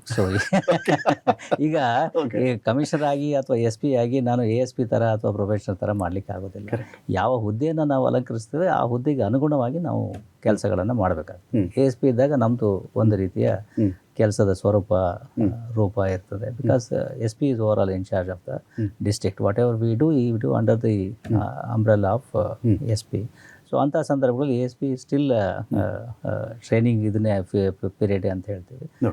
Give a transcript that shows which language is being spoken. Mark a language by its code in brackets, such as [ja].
[kn] So ಈಗ commissioner ಆಗಿ ಅಥವಾ SP ಆಗಿ ನಾನು ASP ಥರ ಅಥವಾ ಪ್ರೊಫೆಷನಲ್ ಥರ ಮಾಡಲಿಕ್ಕೆ ಆಗೋದಿಲ್ಲ. ಯಾವ ಹುದ್ದೆಯನ್ನು ನಾವು ಅಲಂಕರಿಸ್ತೇವೆ ಆ ಹುದ್ದೆಗೆ ಅನುಗುಣವಾಗಿ ನಾವು ಕೆಲಸಗಳನ್ನು ಮಾಡಬೇಕಾಗ್ತದೆ. ASP ಇದ್ದಾಗ ನಮ್ಮದು ಒಂದು ರೀತಿಯ ಕೆಲಸದ ರೂಪ ಇರ್ತದೆ. [en] Because SP is overall in charge of the district. Whatever we do under the umbrella of SP. [kn] So ಅಂಥ ಸಂದರ್ಭಗಳಲ್ಲಿ ASP ಸ್ಟಿಲ್ ಟ್ರೈನಿಂಗ್ ಇದನ್ನೇ ಪೀರಿಯಡ್ ಅಂತ ಹೇಳ್ತೀವಿ.